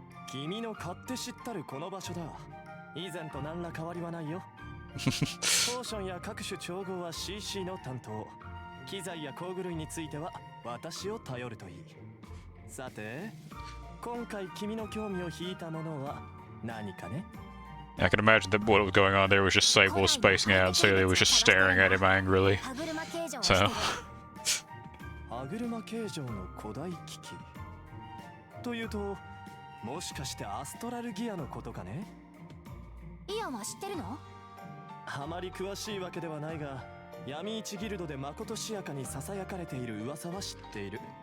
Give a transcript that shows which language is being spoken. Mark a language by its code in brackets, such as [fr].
[ja] 君の勝手知ったるこの場所だ。以前と何ら変わりはないよ。ポーションや各種調合は CC の担当。機材や工具類については私を頼るといい。さて、今回君の興味を引いたものは何かね？ [en] I can imagine that what was going on there was just Sable spacing out, so he was just staring at him angrily. So. [ja] 歯車形状の古代機器というと、もしかしてアストラルギアのことかね？イアンは知ってるの？あまり詳しいわけではないが、闇市ギルドでまことしやかにささやかれている噂は知っている。